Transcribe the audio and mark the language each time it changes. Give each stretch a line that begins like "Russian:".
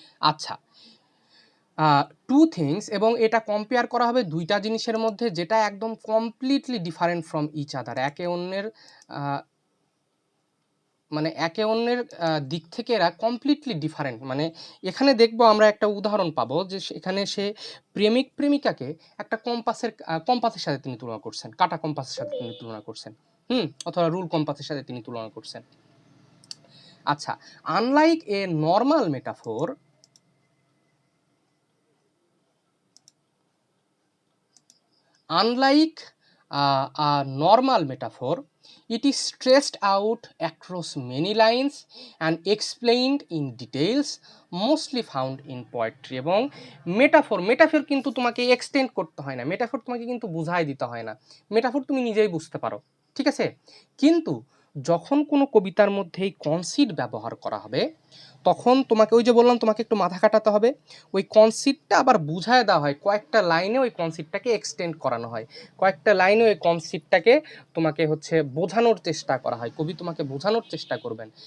Bangla: আচ্ছা, two things, এবং এটা কম্পেয়ার করা হবে দুইটা জিনিসের মধ্যে, যেটা একদম
English: completely different from each other,
Bangla: একে অন্যের মানে একে অন্যের দিক থেকে এরা কমপ্লিটলি ডিফারেন্ট। মানে এখানে দেখবো আমরা একটা উদাহরণ পাবো যে এখানে সে প্রেমিক প্রেমিকাকে একটা কম্পাসের সাথে তিনি তুলনা করছেন, কাটা কম্পাসের সাথে তিনি তুলনা করছেন, অথবা রুল কম্পাসের সাথে তিনি তুলনা করছেন।
English: আচ্ছা, unlike a normal metaphor, unlike a normal metaphor, it is stretched out across many lines and explained in details mostly found in poetry.
Bangla: এবং মেটাফোর কিন্তু তোমাকে এক্সটেন্ড করতে হয় না, মেটাফোর তোমাকে কিন্তু বুঝাই দিতে হয় না, মেটাফোর তুমি নিজেই বুঝতে পারো, ঠিক আছে। কিন্তু যখন কোনো কবিতার মধ্যে এই কনসিট ব্যবহার করা হবে, তখন তোমাকে, ওই যে বললাম তোমাকে একটু মাথা খাটাতে হবে, ওই কনসিপ্টটা আবার বুঝায় দেওয়া হয়, কয়েকটা লাইনে ওই কনসিপ্টটাকে এক্সটেন্ড করানো হয়, কয়েকটা লাইনে ওই কনসিপ্টটাকে তোমাকে হচ্ছে বোঝানোর চেষ্টা করা হয়, কবি তোমাকে বোঝানোর চেষ্টা করবেন।